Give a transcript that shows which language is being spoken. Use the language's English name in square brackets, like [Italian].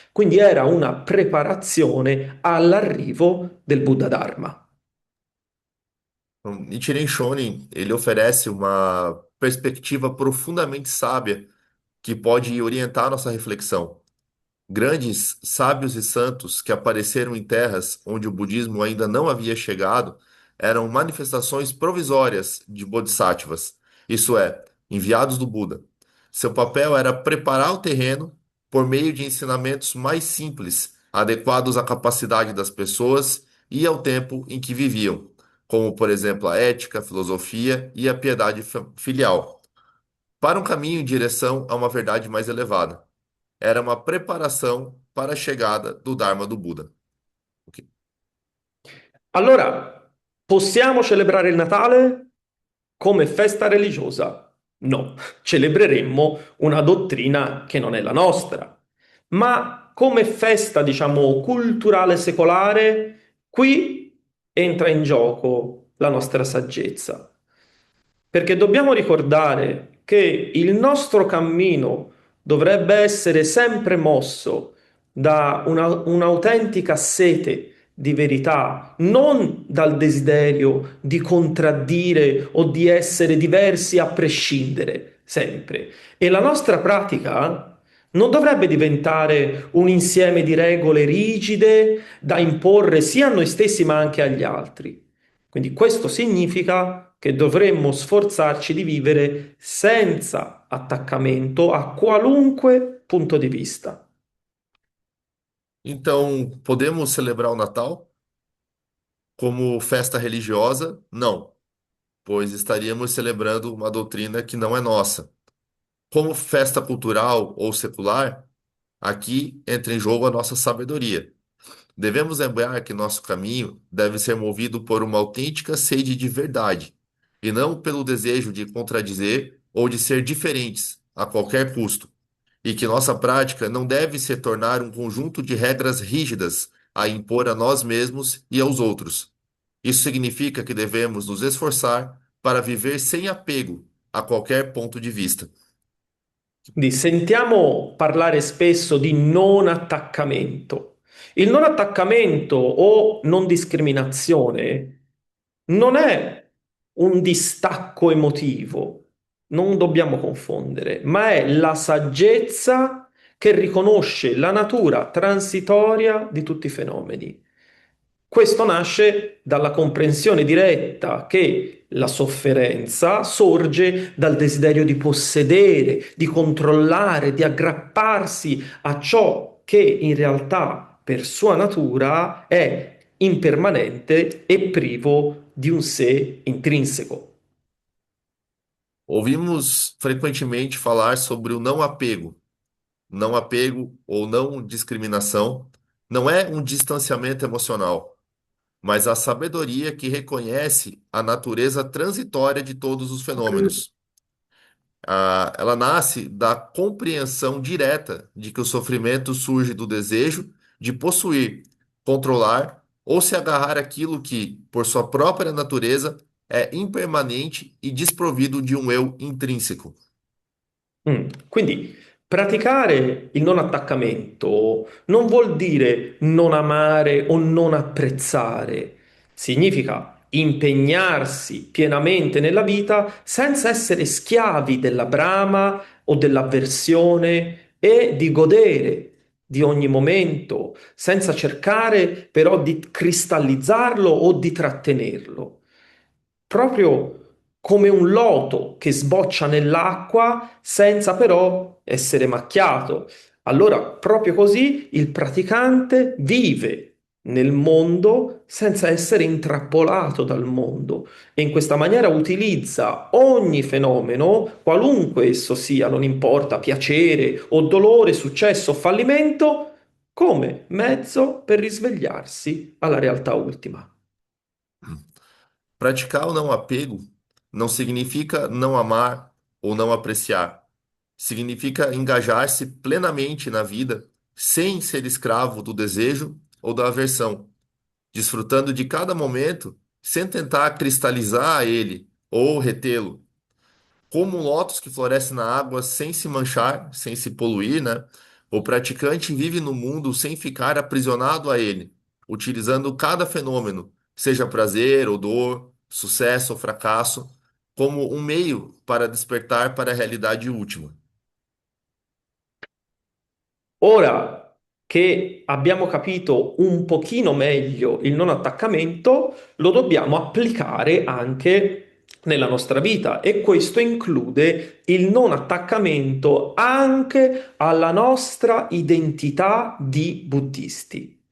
[Italian] Quindi era una preparazione all'arrivo del Buddha Dharma. [Portuguese] Então, Nichiren Shonin, ele oferece uma perspectiva profundamente sábia que pode orientar nossa reflexão. Grandes sábios e santos que apareceram em terras onde o budismo ainda não havia chegado eram manifestações provisórias de bodhisattvas, isso é, enviados do Buda. Seu papel era preparar o terreno por meio de ensinamentos mais simples, adequados à capacidade das pessoas e ao tempo em que viviam, como, por exemplo, a ética, a filosofia e a piedade filial, para um caminho em direção a uma verdade mais elevada. Era uma preparação para a chegada do Dharma do Buda. Ok. [Italian] Allora, possiamo celebrare il Natale come festa religiosa? No, celebreremmo una dottrina che non è la nostra. Ma come festa, diciamo, culturale secolare, qui entra in gioco la nostra saggezza. Perché dobbiamo ricordare che il nostro cammino dovrebbe essere sempre mosso da un'autentica sete di verità, non dal desiderio di contraddire o di essere diversi a prescindere, sempre. E la nostra pratica non dovrebbe diventare un insieme di regole rigide da imporre sia a noi stessi ma anche agli altri. Quindi questo significa che dovremmo sforzarci di vivere senza attaccamento a qualunque punto di vista. [Portuguese] Então, podemos celebrar o Natal como festa religiosa? Não, pois estaríamos celebrando uma doutrina que não é nossa. Como festa cultural ou secular, aqui entra em jogo a nossa sabedoria. Devemos lembrar que nosso caminho deve ser movido por uma autêntica sede de verdade, e não pelo desejo de contradizer ou de ser diferentes a qualquer custo, e que nossa prática não deve se tornar um conjunto de regras rígidas a impor a nós mesmos e aos outros. Isso significa que devemos nos esforçar para viver sem apego a qualquer ponto de vista. [Italian] Sentiamo parlare spesso di non attaccamento. Il non attaccamento o non discriminazione non è un distacco emotivo, non dobbiamo confondere, ma è la saggezza che riconosce la natura transitoria di tutti i fenomeni. Questo nasce dalla comprensione diretta che la sofferenza sorge dal desiderio di possedere, di controllare, di aggrapparsi a ciò che in realtà per sua natura è impermanente e privo di un sé intrinseco. [Portuguese] Ouvimos frequentemente falar sobre o não apego. Não apego ou não discriminação não é um distanciamento emocional, mas a sabedoria que reconhece a natureza transitória de todos os fenômenos. Ela nasce da compreensão direta de que o sofrimento surge do desejo de possuir, controlar ou se agarrar àquilo que, por sua própria natureza, é impermanente e desprovido de um eu intrínseco. [Italian] Quindi praticare il non attaccamento non vuol dire non amare o non apprezzare, significa impegnarsi pienamente nella vita senza essere schiavi della brama o dell'avversione e di godere di ogni momento, senza cercare però di cristallizzarlo o di trattenerlo. Proprio come un loto che sboccia nell'acqua senza però essere macchiato. Allora, proprio così il praticante vive nel mondo senza essere intrappolato dal mondo e in questa maniera utilizza ogni fenomeno, qualunque esso sia, non importa piacere o dolore, successo o fallimento, come mezzo per risvegliarsi alla realtà ultima. [Portuguese] Praticar o não apego não significa não amar ou não apreciar. Significa engajar-se plenamente na vida, sem ser escravo do desejo ou da aversão, desfrutando de cada momento, sem tentar cristalizar ele ou retê-lo. Como um lótus que floresce na água sem se manchar, sem se poluir, né? O praticante vive no mundo sem ficar aprisionado a ele, utilizando cada fenômeno, seja prazer ou dor, sucesso ou fracasso, como um meio para despertar para a realidade última. [Italian] Ora che abbiamo capito un pochino meglio il non attaccamento, lo dobbiamo applicare anche nella nostra vita e questo include il non attaccamento anche alla nostra identità di buddisti.